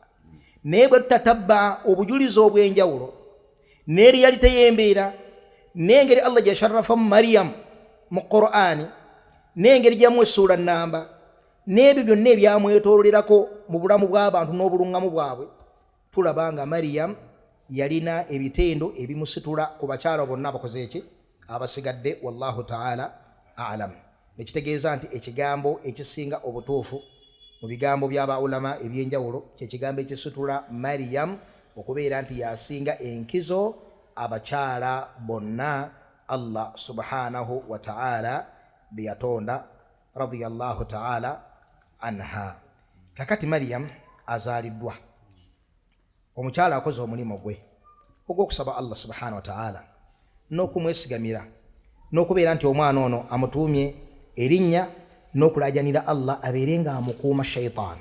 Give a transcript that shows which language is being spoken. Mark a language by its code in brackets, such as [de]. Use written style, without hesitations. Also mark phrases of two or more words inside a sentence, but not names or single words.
[lg] Naye bwe tutatabba obujulizi obw'enjawulo n'eriyalite y'embeera n'engeri Allah gye yasharrafamu Maryam mu Qur'ani n'engeri gyamu essuula nnamba n'ebyo byonna ebyamwetoololerako mu bulamu bw'abantu n'obuluŋŋamu bwabwe, tulaba nga Maryam yalina ebitendo ebimusitula ku bakyala bonna abakoze eki abasigadde. [ar] والله تعالى أعلم. [lg] Ekitegeeza nti ekigambo ekisinga obutuufu mu bigambo by'aba ulama ebyenjawulo kye kigambo ekisitula Maryam okubeera nti yasinga enkizo abakyala bonna Allah [ar] سبحانه وتعالى [lg] be yatonda [ar] رضي الله تعالى عنها. [lg] Kakati Maryam azaaliddwa, omukyala akoze omulimu gwe ogw'okusaba Allah [ar] سبحانه وتعالى [lg] n'okumwesigamira n'okubeera nti omwana ono amutuumye erinnya n'okulaajanira Allah abeere nga amukuuma shaitaani.